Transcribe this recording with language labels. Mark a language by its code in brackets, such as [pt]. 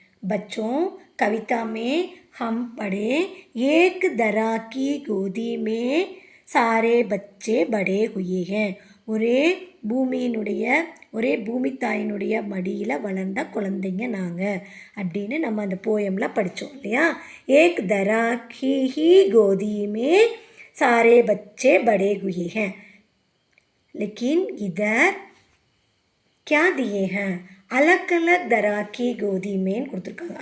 [hi] बच्चों, कविता में हम पढ़े एक तरह की गोदी में सारे बच्चे बड़े हुए हैं। [ta] ஒரே பூமி தாயினுடைய மடியில் வளர்ந்த குழந்தைங்க நாங்கள் அப்படின்னு நம்ம அந்த போயமில் படித்தோம் இல்லையா। [hi] ஏக் தரா की ही गोदी में सारे बच्चे बड़े हुए हैं, लेकिन इधर क्या दिए हैं? अलग अलग तरह की गोदी में [ta] கொடுத்துருக்காங்க।